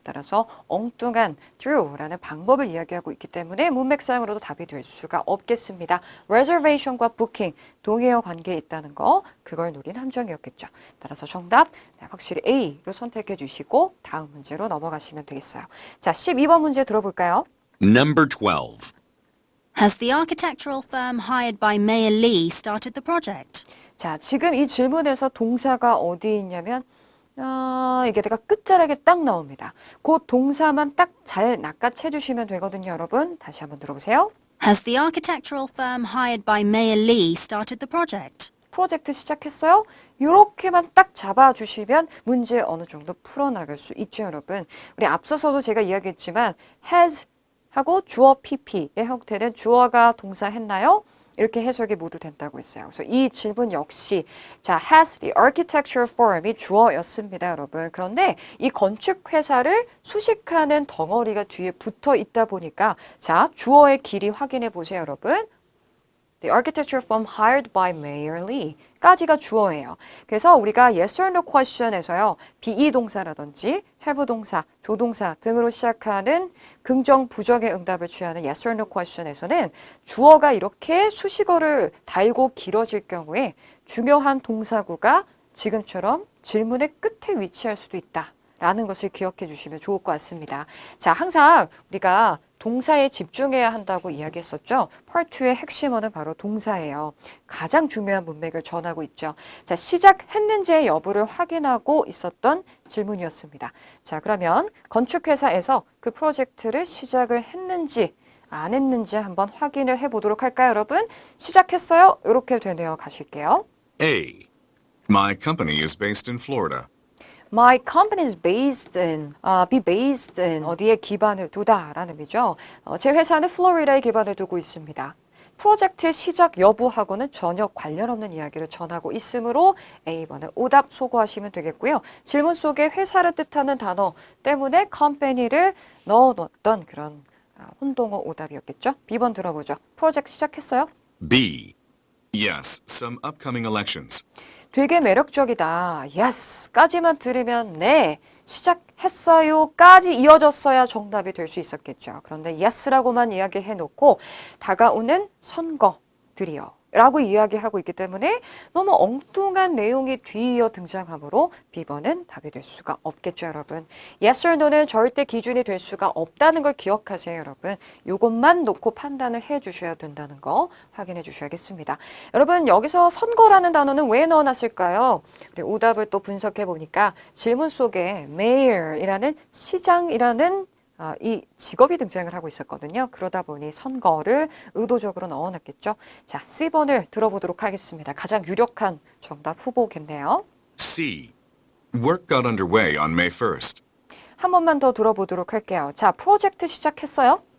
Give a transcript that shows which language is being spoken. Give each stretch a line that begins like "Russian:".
Korean: 따라서 엉뚱한 through라는 방법을 이야기하고 있기 때문에 문맥상으로도 답이 될 수가 없겠습니다. reservation과 booking 동의어 관계에 있다는 거 그걸 노린 함정이었겠죠. 따라서 정답 확실히 A로 선택해 주시고 다음 문제로 넘어가시면 되겠어요. 자, 12번 문제 들어볼까요?
English: Number 12. Has the architectural firm hired by Mayor Lee started the project?
Korean: 자, 지금 이 질문에서 동사가 어디 있냐면 이게 내가 끝자락에 딱 나옵니다. 그 동사만 딱 잘 낚아채 주시면 되거든요, 여러분. 다시 한번 들어보세요.
English: Has the architectural firm hired by Mayor Lee started the project?
Korean: 프로젝트 시작했어요? 이렇게만 딱 잡아주시면 문제 어느 정도 풀어나갈 수 있죠, 여러분. 우리 앞서서도 제가 이야기했지만 has 하고 주어 PP의 형태는 주어가 동사 했나요? 이렇게 해석이 모두 된다고 했어요. 그래서 이 질문 역시 자,
English: has the architecture firm
Korean: 이 주어였습니다, 여러분. 그런데 이 건축 회사를 수식하는 덩어리가 뒤에 붙어 있다 보니까 자, 주어의 길이 확인해 보세요, 여러분.
English: The architecture firm hired by Mayor Lee
Korean: 까지가 주어예요. 그래서 우리가
English: yes or no question
Korean: 에서요. be 동사라든지 have 동사, 조동사 등으로 시작하는 긍정, 부정의 응답을 취하는
English: yes or no question
Korean: 에서는 주어가 이렇게 수식어를 달고 길어질 경우에 중요한 동사구가 지금처럼 질문의 끝에 위치할 수도 있다. 라는 것을 기억해 주시면 좋을 것 같습니다. 자, 항상 우리가 동사에 집중해야 한다고 이야기했었죠. Part 2의 핵심어는 바로 동사예요. 가장 중요한 문맥을 전하고 있죠. 자, 시작했는지의 여부를 확인하고 있었던 질문이었습니다. 자, 그러면 건축회사에서 그 프로젝트를 시작을 했는지 안 했는지 한번 확인을 해보도록 할까요, 여러분? 시작했어요? 이렇게 되네요. 가실게요.
English: A. My company is based in Florida. My company is based in, be based in
Korean: 어디에 기반을 두다라는 의미죠. 제 회사는 플로리다에 기반을 두고 있습니다. 프로젝트의 시작 여부하고는 전혀 관련 없는 이야기를 전하고 있으므로 A번은 오답 소거하시면 되겠고요. 질문 속에 회사를 뜻하는 단어 때문에 company를 넣어놓았던 그런 혼동어 오답이었겠죠. B번 들어보죠. 프로젝트 시작했어요?
English: B. Yes, some upcoming elections.
Korean: 되게 매력적이다. Yes까지만 들으면 네, 시작했어요까지 이어졌어야 정답이 될 수 있었겠죠. 그런데 Yes라고만 이야기해놓고 다가오는 선거들이요. 라고 이야기하고 있기 때문에 너무 엉뚱한 내용이 뒤이어 등장하므로 B번은 답이 될 수가 없겠죠, 여러분. Yes or no는 절대 기준이 될 수가 없다는 걸 기억하세요, 여러분. 이것만 놓고 판단을 해주셔야 된다는 거 확인해 주셔야겠습니다. 여러분, 여기서 선거라는 단어는 왜 넣어놨을까요? 우리 오답을 또 분석해 보니까 질문 속에 mayor이라는 시장이라는 이 직업이 등장을 하고 있었거든요. 그러다 보니 선거를 의도적으로 넣어놨겠죠. 자, C번을 들어보도록 하겠습니다. 가장 유력한 정답 후보겠네요.
English: C. Work got underway on May 1st.
Korean: 한 번만 더 들어보도록 할게요. 자, 프로젝트 시작했어요?